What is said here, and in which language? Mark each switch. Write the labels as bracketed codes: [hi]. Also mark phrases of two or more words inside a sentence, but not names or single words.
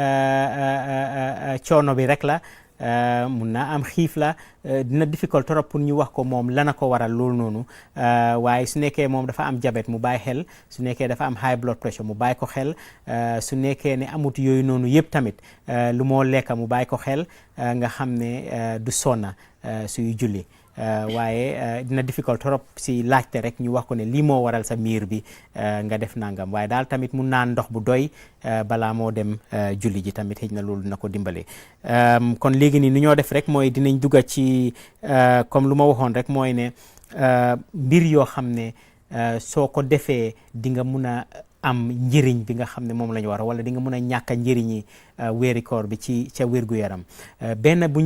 [wo] coono bi rek la mun naa am xiif la dina difficult trop pour ñu wax ko moom lana ko waral loolu noonu waaye su nekkee moom dafa am diabète mu bàyyi xel su nekkee dafa am [en] high blood pressure [wo] mu bàyyi ko xel su nekkee ne amut yooyu noonu yëpp tamit lu moo lekka mu bàyyi ko xel nga xam ne du sonna suy julli waaye dina difficult trop si laajte rek ñu wax ko ne lii moo waral sa miir bi nga def nangam waaye daal tamit mun naan ndox bu doy balaa moo dem julli ji tamit xëy na loolu dina ko dimbale kon léegi nii nu ñoo def rek mooy dinañ dugga ci comme lu ma waxoon rek mooy ne mbir yoo xam ne soo ko defee di nga mun a am njëriñ bi nga xam ne moom la ñu war wala di nga mun a ñàkk a njëriñi weeri koor bi ci ca wér-gu-yaram benn bu